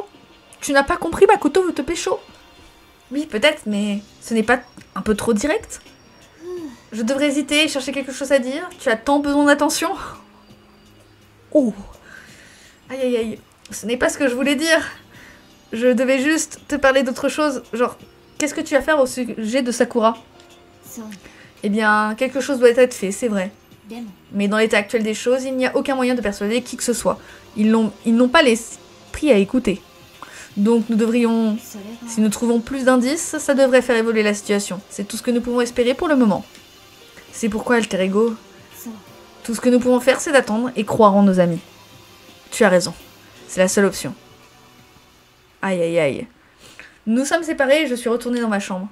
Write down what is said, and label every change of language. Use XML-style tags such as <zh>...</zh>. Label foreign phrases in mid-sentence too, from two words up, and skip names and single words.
<fr>Tu n'as pas compris, Makoto veut te pécho. Oui, peut-être, mais ce n'est pas un peu trop direct? Je devrais hésiter et chercher quelque chose à dire. Tu as tant besoin d'attention. Oh. Aïe aïe aïe. Ce n'est pas ce que je voulais dire. Je devais juste te parler d'autre chose. Genre, qu'est-ce que tu vas faire au sujet de Sakura?</fr> <ja>そう</ja> <fr>Eh bien, quelque chose doit être fait, c'est vrai.</fr> <ja>でも</ja> <fr>Mais dans l'état actuel des choses, il n'y a aucun moyen de persuader qui que ce soit. Ils n'ont pas l'esprit à écouter. Donc nous devrions...</fr> <ja>それ</ja> <fr>Si</fr> <ja>が</ja> <fr>nous trouvons plus d'indices, ça devrait faire évoluer la situation. C'est tout ce que nous pouvons espérer pour le moment. C'est pourquoi, Alter Ego,</fr> <ja>そう</ja> <fr>tout ce que nous pouvons faire, c'est d'attendre et croire en nos amis. Tu as raison. C'est la seule option. Aïe aïe aïe. Nous sommes séparés et je suis retournée dans ma chambre.</fr>